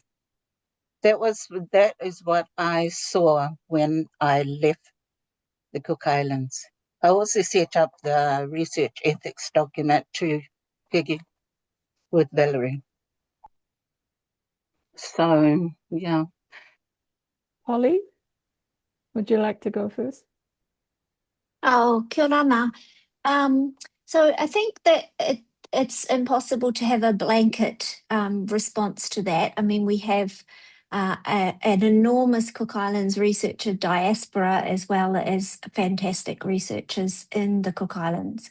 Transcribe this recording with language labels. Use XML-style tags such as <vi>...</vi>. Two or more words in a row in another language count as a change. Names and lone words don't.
<en>That is what I saw when I left the Cook Islands. I also set up the research ethics document to Peggy with Valerie. So, yeah. Polly, would you like to go first?</en> <mi>Oh, kia ora.</mi> <en>So I think that it's impossible to have a blanket response to that. I mean, we have an enormous Cook Islands researcher diaspora, as well as fantastic researchers in the Cook Islands.</en>